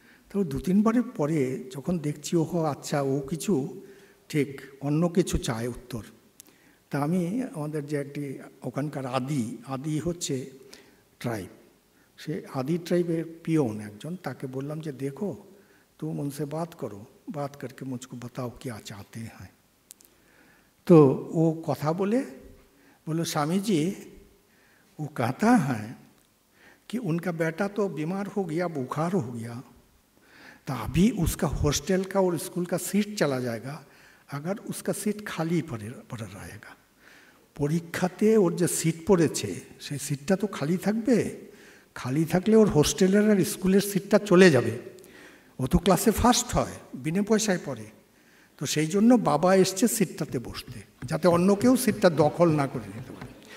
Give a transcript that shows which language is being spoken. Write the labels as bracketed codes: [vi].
[bn] তো 2-3 বারের পরে যখন দেখছি ও আচ্ছা, ও কিছু ঠিক অন্য কিছু চায় উত্তর। তা আমি আমাদের যে একটি ওখানকার আদি হচ্ছে ট্রাইব, সে আদি ট্রাইবের পিওন একজন, তাকে বললাম যে দেখো [hi] तुम उनसे बात करो, बात करके मुझको बताओ क्या चाहते हैं। तो वो कथा बोलो स्वामी जी, वो कहता है कि उनका बेटा तो बीमार हो गया, बुखार हो गया, तो अभी उसका हॉस्टल का और स्कूल का सीट चला जाएगा, अगर उसका सीट खाली पड़ा रहेगा। [bn] পরীক্ষাতে ওর যে সিট পড়েছে সেই সিটটা তো খালি থাকবে, খালি থাকলে ওর হোস্টেলের আর স্কুলের সিটটা চলে যাবে। ও তো ক্লাসে ফার্স্ট হয়, বিনা পয়সায় পড়ে, তো সেই জন্য বাবা এসছে সিটটাতে বসতে, যাতে অন্য কেউ সিটটা দখল না করে নিতে পারে।